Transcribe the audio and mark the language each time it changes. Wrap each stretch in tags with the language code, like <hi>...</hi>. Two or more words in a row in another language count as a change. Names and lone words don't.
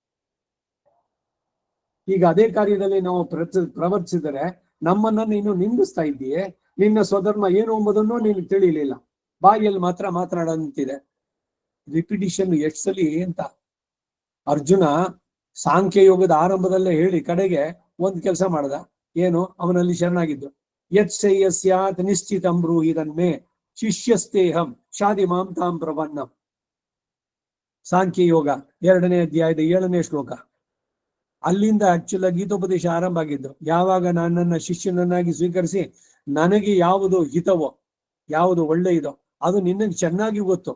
<kn>ಈಗ ಅದೇ ಕಾರ್ಯದಲ್ಲಿ ನಾವು ಪ್ರವರ್ತಿಸಿದರೆ ನಮ್ಮನ್ನ ನೀನು ನಿಂದಿಸ್ತಾ ಇದ್ದೀಯೇ. ನಿನ್ನ ಸ್ವಧರ್ಮ ಏನು ಎಂಬುದನ್ನು ನೀನು ತಿಳಿಯಲಿಲ್ಲ, ಬಾಯಿಯಲ್ಲಿ ಮಾತ್ರ ಮಾತನಾಡಂತಿದೆ. ರಿಪಿಟಿಷನ್ ಎಷ್ಟು ಸಲಿ ಅಂತ ಅರ್ಜುನ ಸಾಂಖ್ಯ ಯೋಗದ ಆರಂಭದಲ್ಲೇ ಹೇಳಿ ಕಡೆಗೆ ಒಂದ್ ಕೆಲಸ ಮಾಡ್ದ. ಏನು? ಅವನಲ್ಲಿ ಶರಣಾಗಿದ್ದು.</kn> <sa>ಯತ್ ನಿಶ್ಚಿತಂ ಬ್ರೂಹಿ ತನ್ಮೇ ಶಿಷ್ಯಸ್ತೇಹಂ ಶಾದಿ ಮಾಂ ತಾಂ ಪ್ರಪನ್ನಂ.</sa> <kn>ಸಾಂಖ್ಯ ಯೋಗ 2ನೇ ಅಧ್ಯಾಯದ 7ನೇ ಶ್ಲೋಕ. ಅಲ್ಲಿಂದ ಆಕ್ಚುಲ್ ಗೀತೋಪದೇಶ ಆರಂಭ ಆಗಿದ್ದು. ಯಾವಾಗ ನನ್ನನ್ನ ಶಿಷ್ಯನನ್ನಾಗಿ ಸ್ವೀಕರಿಸಿ ನನಗೆ ಯಾವುದು ಹಿತವೋ, ಯಾವುದು ಒಳ್ಳೆಯದೋ ಅದು ನಿನ್ನಗೆ ಚೆನ್ನಾಗಿ ಗೊತ್ತು.</kn>